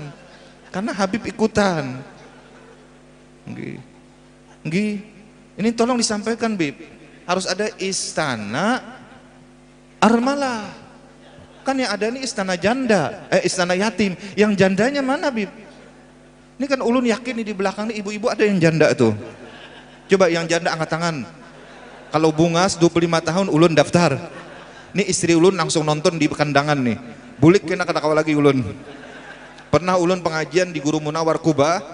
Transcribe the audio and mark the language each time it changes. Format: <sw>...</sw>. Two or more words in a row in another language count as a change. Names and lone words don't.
<bjn>Karena Habib ikutan. Nggih. Ini tolong disampaikan Bib. Harus ada istana armalah. Kan yang ada ini istana janda, istana yatim. Yang jandanya mana Bib? Ini kan ulun yakin di belakang ini ibu-ibu ada yang janda tuh. Coba yang janda angkat tangan. Kalau bungas 25 tahun ulun daftar. Ini istri ulun langsung nonton di kandangan nih. Bulik kena kata lagi ulun. Pernah ulun pengajian di Guru Munawar Kuba.</bjn>